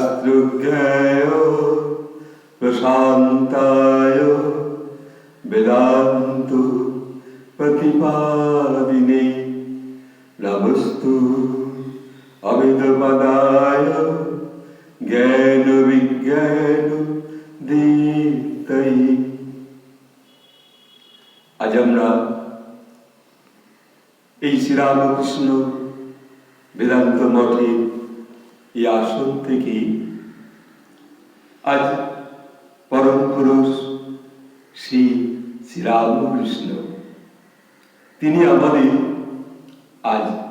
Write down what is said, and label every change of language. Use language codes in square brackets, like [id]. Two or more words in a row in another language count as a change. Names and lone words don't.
[sa] दुर्गाय प्रशान्ताय वेदान्त प्रतिपादिने नमस्तु अविद्यापदाय ज्ञान विज्ञान दीप्तये। [bn] आज আমরা এই শ্রীরামকৃষ্ণ বেদান্ত মঠের এই আসন থেকে আজ পরম পুরুষ শ্রী শ্রীরামকৃষ্ণ তিনি আমাদের আজ